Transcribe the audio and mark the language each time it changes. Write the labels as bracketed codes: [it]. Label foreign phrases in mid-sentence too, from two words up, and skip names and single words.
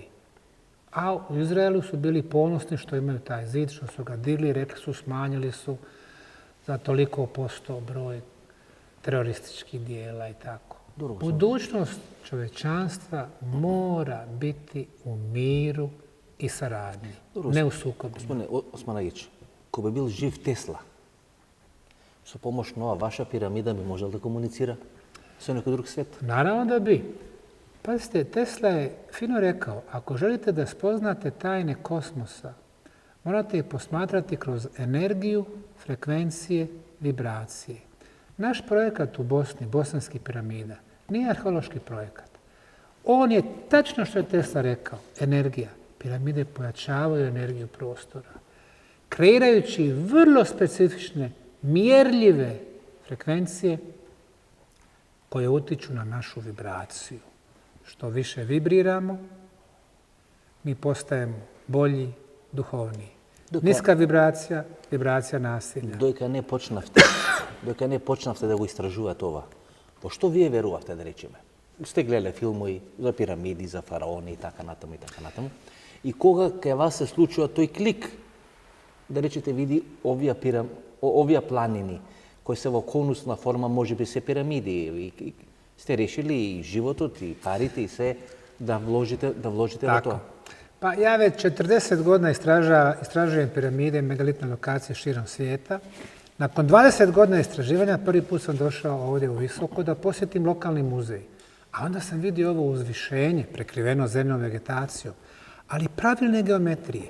[bs] A u Izraelu su bili ponosni što imaju taj zid, što su ga digli, rekli su smanjili su za toliko posto broj terorističkih dijela i tako. Budućnost čovečanstva mora biti u miru i saradnji, ne u sukobu. [mk] Господине Османагиќ, ко би бил жив Тесла, со помош на ова ваша пирамида би можел да комуницира со некој друг свет? [bs] Naravno da bi. Pazite, Tesla je fino rekao, ako želite da spoznate tajne kosmosa, morate ih posmatrati kroz energiju, frekvencije, vibracije. Naš projekat u Bosni, Bosanskih piramida, nije arheološki projekat. On je tačno što je Tesla rekao, energija. Piramide pojačavaju energiju prostora, kreirajući vrlo specifične, mjerljive frekvencije koje utiču na našu vibraciju. Što više vibriramo, mi postajemo bolji, duhovniji. Niska vibracija, vibracija nasilja. [mk] Дојка не почнавте да го истражувате ова, во што вие верувавте, да речеме? Сте гледале филмови за пирамиди, за фараони и така натаму и така натаму. И кога кај вас се случува тој клик, да речете, види овие планини, кои се во конусна форма, може би се пирамиди, и сте решили и животот, и парите, и се да вложите во тоа? [bs] Pa ja već 40 godina istražujem piramide i megalitne lokacije širom svijeta. Nakon 20 godina istraživanja prvi put sam došao ovdje u Visoko da posjetim lokalni muzej. A onda sam vidio ovo uzvišenje, prekriveno zemljom vegetacijom, ali pravilne geometrije.